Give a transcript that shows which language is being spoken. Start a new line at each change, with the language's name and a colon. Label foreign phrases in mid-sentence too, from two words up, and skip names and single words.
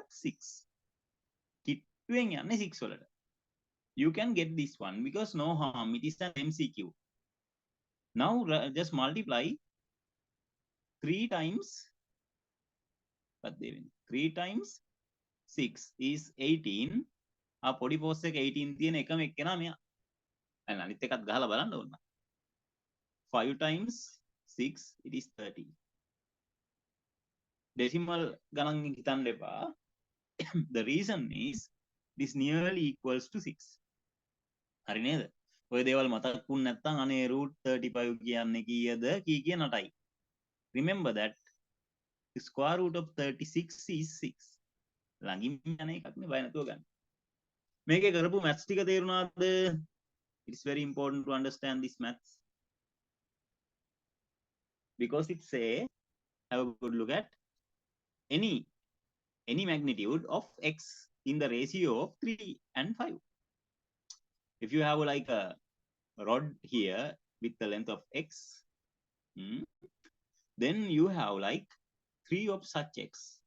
Sinhala: 6. 6 වලට.
English: You can get this one because no harm, it is an MCQ. Now just multiply 3 times 3 times 6 is 18.
Sinhala: පොඩි පෝස්ට් එක 18 තියෙන එකම එක්කෙනා මෙයා. අන්න අනිත් එකත් ගහලා බලන්න ඕන.
English: 5 times 6 it is 30.
Sinhala: Decimal ගණන් හිතන්න එපා.
English: The reason is this nearly equals to 6.
Sinhala: හරි නේද? ඔය දේවල් මතක් වුණ නැත්නම් අනේ root 35 කියන්නේ කීයද කී නටයි.
English: Remember that the square root of 36 is 6.
Sinhala: ළඟින් යන එකක් නේ බය නැතුව ගන්න. මේකේ කරපු maths ටික තේරුණාද?
English: It's very important to understand this maths because it say have a good look at any magnitude of x in the ratio of 3 and 5. If you have like a rod here with the length of x, then you have like 3 of such x.